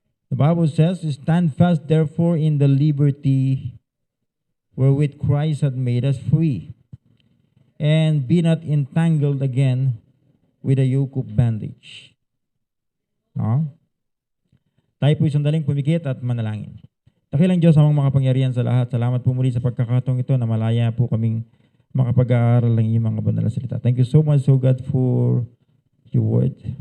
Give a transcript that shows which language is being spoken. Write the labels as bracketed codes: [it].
[en] The Bible says, "Stand fast therefore in the liberty wherewith Christ hath made us free, and be not entangled again with a yoke of bondage." [tl] No? Tayo po'y sandaling pumikit at manalangin. Dakilang Diyos, amang makapangyarihan sa lahat, salamat po muli sa pagkakataong ito na malaya po kaming makapag-aaral ng iyong mga banal na salita. [en] Thank you so much, O God, for your word.